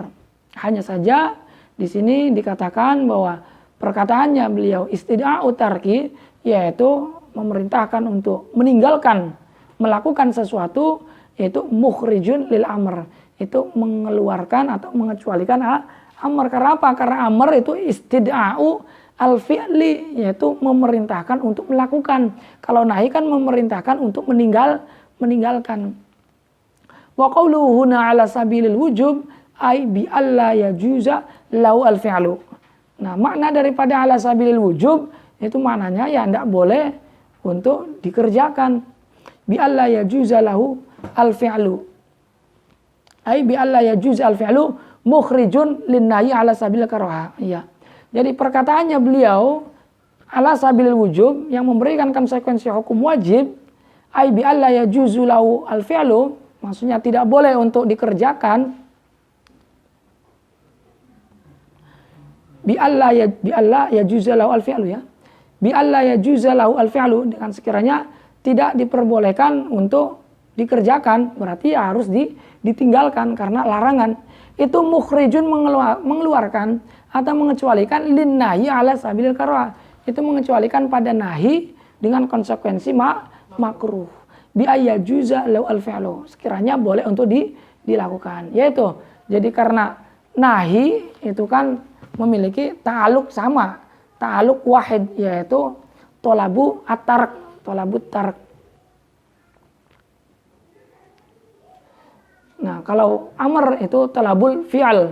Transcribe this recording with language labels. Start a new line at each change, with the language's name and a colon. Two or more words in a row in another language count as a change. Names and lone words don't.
Indonesian: Hanya saja di sini dikatakan bahwa perkataannya beliau
Arabic: استدعاء الترك,
Indonesian: yaitu memerintahkan untuk meninggalkan, melakukan sesuatu, yaitu
Arabic: مخرج للأمر,
Indonesian: itu mengeluarkan atau mengecualikan amr. Karena apa? Karena amr itu
Arabic: استدعاء الفعل,
Indonesian: yaitu memerintahkan untuk melakukan. Kalau nahi kan memerintahkan untuk meninggalkan.
Arabic: وقوله هنا على سبيل الوجوب أي بألا يجوز له الفعل.
Indonesian: Nah, makna daripada
Arabic: على سبيل الوجوب
Indonesian: itu maknanya ya tidak boleh untuk dikerjakan.
Arabic: بألا يجوز له الفعل. أي بألا يجوز الفعل مخرج للنهي على سبيل الكراهة.
Indonesian: Iya. Jadi perkataannya beliau
Arabic: على سبيل الوجوب
Indonesian: yang memberikan konsekuensi hukum wajib,
Arabic: أي بألا يجوز له الفعل,
Indonesian: maksudnya tidak boleh untuk dikerjakan.
Arabic: بألا يجوز له الفعل, ya. بألا يجوز له الفعل,
Indonesian: dengan sekiranya tidak diperbolehkan untuk dikerjakan, berarti ya harus ditinggalkan karena larangan. Itu mukhrijun mengeluarkan atau mengecualikan
Arabic: للنهي على سبيل الكراهة,
Indonesian: itu mengecualikan pada nahi dengan konsekuensi makruh.
Arabic: بأن يجوز له الفعل,
Indonesian: sekiranya boleh untuk dilakukan. Yaitu jadi karena nahi itu kan memiliki ta'aluk sama,
Arabic: تعلق واحد,
Indonesian: yaitu
Arabic: طلب الترك.
Indonesian: Nah, kalau amr itu
Arabic: طلب الفعل.